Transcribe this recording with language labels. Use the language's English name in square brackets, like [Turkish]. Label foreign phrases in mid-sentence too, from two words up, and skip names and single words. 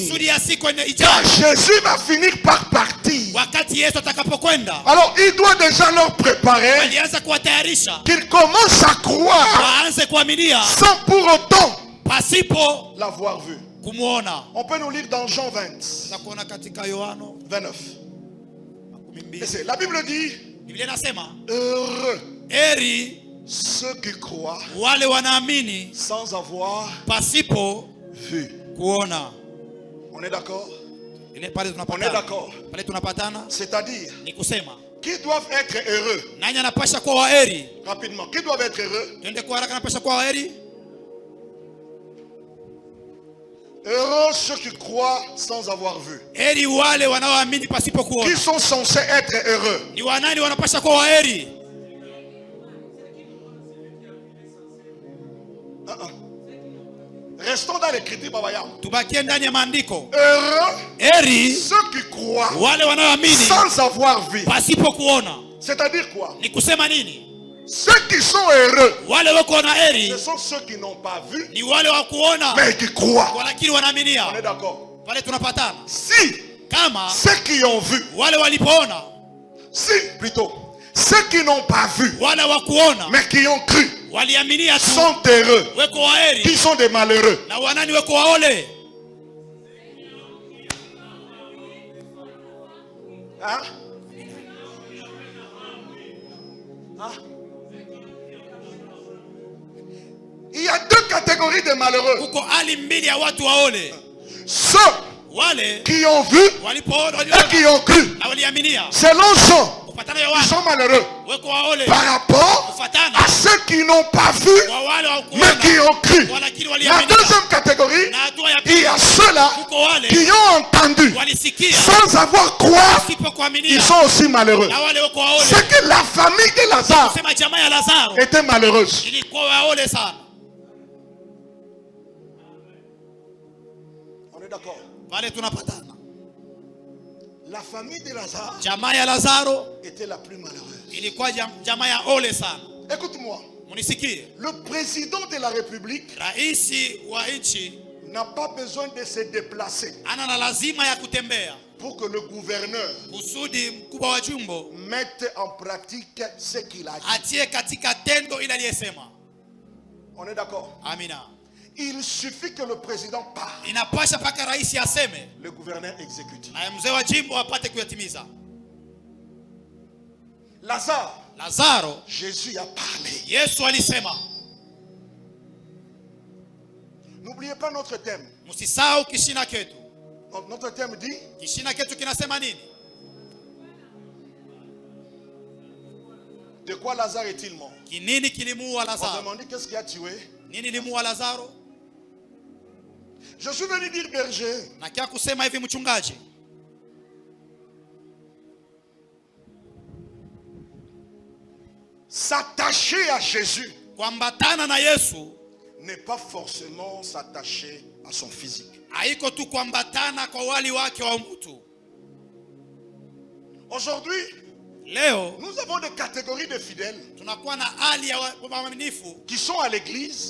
[Swahili] kusudi ya siku [French] Car [Swahili] ijayo, [French] Jésus va finir par partir. [Swahili] wakati Yesu atakapokwenda. [French] Alors il doit déjà leur préparer [Swahili] Walianza kuwatayarisha [French] qu'ils commencent à croire [Swahili] waanze kuaminia [French] sans pour autant [Swahili] pasipo [French] l'avoir vu. [Swahili] kumuona. [French] On peut nous lire dans Jean 20, [Swahili] Za kuona katika Yohano [French] 29. [Swahili] 12. [French] Et c'est- la Bible dit, [Swahili] Biblia inasema [French] heureux [Swahili] heri [French] ceux qui croient [Swahili] wale wanaamini [French] sans avoir [Swahili] pasipo [French] vu. [Swahili] kuona. [French] On est d'accord? [Swahili] Ile pale [French] On est [Swahili] tunapatana. [French] d'accord. [Swahili] Pale tunapatana [French] C'est-à-dire, [Swahili] ni kusema [French] qui doivent être heureux? [Swahili] nani anapasha kuwa waheri? [French] Rapidement, qui doivent être heureux? [Swahili] Twende kwa haraka, anapasha kuwa waheri. [French] Heureux ceux qui croient sans avoir vu. [Swahili] Heri wale wanaoamini pasipo [French] Qui [Swahili] kuona. [French] sont censés être heureux? [Swahili] Ni wanani wanapasha kuwa waheri? [French] Restons dans l'écriture, [Swahili] Baba Yam. Tubakie ndani ya maandiko. [French] Heureux [Swahili] Heri [French] ceux qui croient [Swahili] wale wanaoamini [French] sans avoir vu. [Swahili] pasipo kuona. [French] C'est-à-dire quoi? [Swahili] Ni kusema nini? [French] Ceux qui sont heureux, [Swahili] Wale wako na heri [French] ce sont ceux qui n'ont pas vu, [Swahili] ni wale wa kuona [French] mais qui croient. [Swahili] walakini [French] On est [Swahili] wanaaminia. [French] d'accord? [Swahili] Pale tunapatana. [French] Si [Swahili] Kama [French] ceux qui ont vu, [Swahili] wale walipoona, [French] si plutôt, ceux qui n'ont pas vu, [Swahili] wale wa kuona [French] mais qui ont cru, [Swahili] waliaminia tu, [French] sont heureux. [Swahili] weko waheri [French] Qui sont des malheureux? [Swahili] na wanani weko waole. Hein? Hein? [French] Il y a deux catégories de malheureux. [Swahili] Kuko hali mbili ya watu waole, [French] Ceux [Swahili] wale [French] qui ont vu [Swahili] walipoona [French] et qui ont cru. [Swahili] na waliaminia. [French] Selon Jean, [Swahili] Kufatana [French] ils [Swahili] Yohana [French] sont malheureux [Swahili] weko waole [French] par rapport [Swahili] kufatana [French] à ceux qui n'ont pas vu [Swahili] kwa wale wa [French] mais qui [Swahili] kuona [French] ont cru. [Swahili] walakini [French] La [Swahili] waliaminia. [French] deuxième catégorie, [Swahili] Na hatua ya [French] il y [Swahili] pili [French] a ceux-là [Swahili] kuko wale [French] qui ont entendu [Swahili] walisikia [French] sans avoir croire. [Swahili] pasipo kuaminia, [French] Ils sont aussi malheureux. [Swahili] na wale weko waole. [French] C'est que la famille de Lazare [Swahili] Kusema jamaa ya Lazaro [French] était malheureuse. [Swahili] ilikuwa waole sana. [French] On est d'accord? [Swahili] Pale tunapatana. [French] La famille de Lazare [Swahili] Jamaa ya Lazaro [French] était la plus malheureuse. [Swahili] ilikuwa jamaa ya ole sana. [French] Écoute-moi, [Swahili] Munisikie, [French] le président de la République [Swahili] raisi wa nchi [French] n'a pas besoin de se déplacer [Swahili] ana na lazima ya kutembea [French] pour que le gouverneur [Swahili] kusudi mkubwa wa jimbo [French] mette en pratique ce qu'il a dit. [Swahili] atie katika tendo ile aliyesema. [French] On est d'accord? [Swahili] Amina. [French] Il suffit que le président parle, [Swahili] Inapasha paka rais aseme [French] le gouverneur exécute. [Swahili] na mzee wa jimbo apate kuyatimiza. [French] Lazare, [Swahili] Lazaro, [French] Jésus a parlé. [Swahili] Yesu alisema. [French] N'oubliez pas notre thème. [Swahili] Msisahau kishina ketu. [French] Notre thème dit, [Swahili] Kishina ketu kinasema nini? [French] de quoi Lazare est-il mort? [Swahili] Kinini kilimuua [French] On [Swahili] Lazaro? [French] demandait qu'est-ce qui a tué. [Swahili] Nini limuua Lazaro? [French] Je suis venu dire berger. [Swahili] Na kia kusema hivi mchungaji, [French] S'attacher à Jésus [Swahili] kuambatana na Yesu [French] n'est pas forcément s'attacher à son physique. [Swahili] haiko tu kuambatana kwa wali wake wa mtu. [French] Aujourd'hui, [Swahili] Leo [French] nous avons des catégories de fidèles [Swahili] tunakuwa na hali ya waaminifu [French] qui sont à l'église